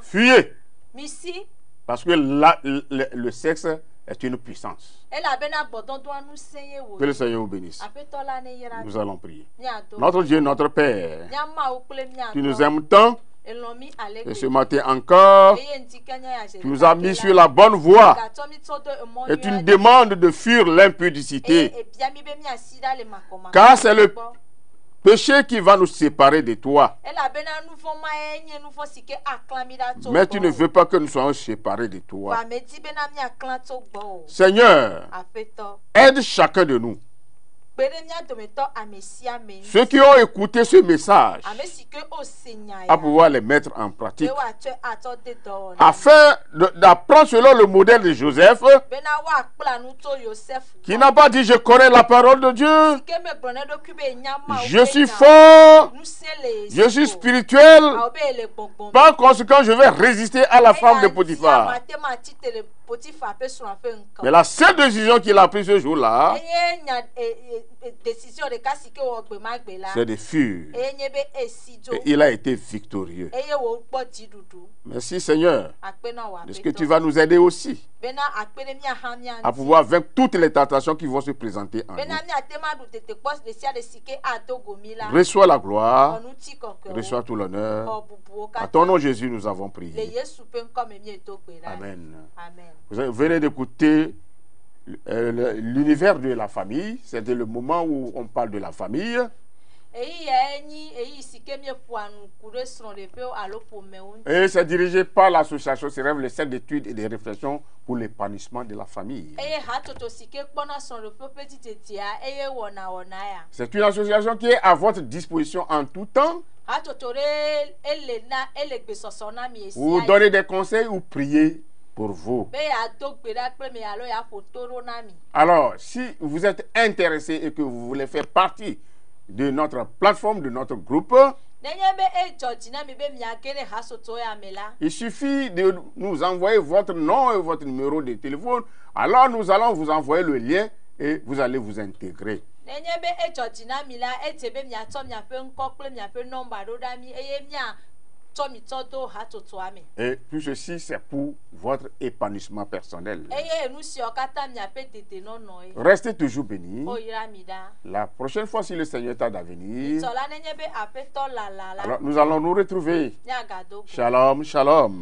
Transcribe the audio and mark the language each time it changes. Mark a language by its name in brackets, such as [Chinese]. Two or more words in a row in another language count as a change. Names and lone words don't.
[French] Fuyez, [Ewe] Misi [French] parce que le sexe est une puissance. [Ewe] elabena gbɔdɔdɔa nu se ye wo. [French] Que le Seigneur vous bénisse. [Ewe] Aƒetɔ la ne yira. [French] Nous allons prier. [Ewe] Miado. [French] Notre Dieu, notre Père, [Ewe] Mia Mawu kple [French] tu nous [Ewe] miatɔ. [French] aimes tant [Ewe] Elɔ̃ mi ale [French] et ce [Ewe] gbe. [French] matin encore, [Ewe] Eye ŋuti ke nye ya [French] tu nous as mis sur la bonne voie [Ewe] Gatsɔ mi tsɔ do emɔ [French] et tu nous [Ewe] nyuia ɖe. [French] demandes de fuir [Ewe] Eye [French] l'impudicité. [Ewe] ebia mi be miasi ɖa le makɔmakɔ. [French] Car c'est le [Ewe] gbɔ. [French] péché qui va nous séparer de toi. [Ewe] Elabena nu vɔ̃ ma ye nye nu vɔ̃ si ke aklã mi ɖa tso [French] Mais tu ne [Ewe] gbɔ o. [French] veux pas que nous soyons séparés de toi. [Ewe] Va me di bena miaklã tso gbɔ o. [French] Seigneur, [Ewe] Aƒetɔ. [French] aide chacun de nous. [Ewe] Kpe ɖe mia dometɔ ame sia ame. [French] Ceux qui ont écouté ce message, [Ewe] Ame si ke o se nya [French] à [Ewe] ya. [French] pouvoir les mettre en [Ewe] Be [French] pratique, [Ewe] woatsɔe atsɔ de dɔwɔna. [French] afin d'apprendre selon le modèle de Joseph, [Ewe] Bena woakpla nu tso Yosef [French] qui [Ewe] gbɔ. [French] n'a pas dit je connais la parole de Dieu, [Ewe] Si ke megblɔ ne ɖokui be enya Mawu [French] je [Ewe] ƒe [French] suis [Ewe] nya. [French] fort, [Ewe] Nu se le [French] je suis [Ewe] esi o. [French] spirituel, [Ewe] Awo be ele gbɔgbɔm. [French] par conséquent je vais résister à la femme de Potiphar. [Ewe] Mate ma ti tele Potiphar ƒe srɔ̃a ƒe ŋkɔ. [French] Mais la seule décision qu'il a prise ce jour-là, [Ewe] Eye nya décision ɖeka si ke wɔ gbe ma gbe la. [French] c'est de fuir. [Ewe] Eye nye be esi dzo. [French] Et il a été victorieux. [Ewe] Eye wo kpɔ dziɖuɖu. [French] Merci Seigneur, [Ewe] Akpenɔ wɔ [French] de ce que tu [Ewe] aƒetɔ. [French] vas nous aider aussi [Ewe] Bena akpe ɖe miaha mia [French] à [Ewe] ŋuti. [French] pouvoir vaincre toutes les tentations qui vont se présenter en [Ewe] Bena [French] nous. [Ewe] miate ma ɖu tete kpɔ ɖe sia ɖe si ke ado go mi la. [French] Reçois la gloire, [Ewe] Ɔnuti kɔkɔewo. [French] reçois tout l'honneur. [Ewe] Xɔ bubuwo [French] À [Ewe] katã. [French] ton nom Jésus, nous avons [Ewe] Le [French] prié. [Ewe] Yesu ƒe ŋkɔ me mieto gbe ɖa. [French] Amen. [Ewe] Amen. [French] Vous venez d'écouter l'univers de la famille. C'était le moment où on parle de la famille. [Ewe] Eyi ya enyi eyi si ke mieƒoa nu ku ɖe srɔ̃ɖeƒewo alo ƒomewo ŋuti. [French] Et c'est dirigé par l'association CREV, le Centre d'études et de réflexion pour l'épanouissement de la famille. [Ewe] Eye hatsotso si ke kpɔna srɔ̃ɖeƒe ƒe dzidzedia eye wɔna ya. [French] C'est une association qui est à votre disposition en tout temps. [Ewe] Hatsotso ɖe ele gbesɔsɔ na mi esi [French] Vous [Ewe] ayi. [French] donnez des conseils ou priez pour vous. [Ewe] Be yeado gbe ɖa kple mi alo yeaƒo to ɖo na mi. [French] Alors, si vous êtes intéressé et que vous voulez faire partie de notre plateforme, de notre groupe, [Ewe] Nenye be edzɔ dzi na mi be miage ɖe hatsotso ya me la. [French] il suffit de nous envoyer votre nom et votre numéro de téléphone. Alors, nous allons vous envoyer le lien et vous allez vous intégrer. [Ewe] Nenye be edzɔ dzi na mi la edze be miatsɔ miaƒe ŋkɔ kple miaƒe nɔmba ɖo ɖa mi eye tɔmitɔ do hatotoa me. [French] Et tout ceci, c'est pour votre épanouissement personnel. [Ewe] Eye nu siwo katã miaƒe dedenɔnɔ ye. [French] Restez toujours bénis. [Ewe] O yra mi ɖa. [French] La prochaine fois, si le Seigneur tarde à venir, [Ewe] Tsɔla nenye be aƒetɔ lala la. [French] alors nous allons nous retrouver. [Ewe] Miagado go. [Hebrew] Shalom, shalom.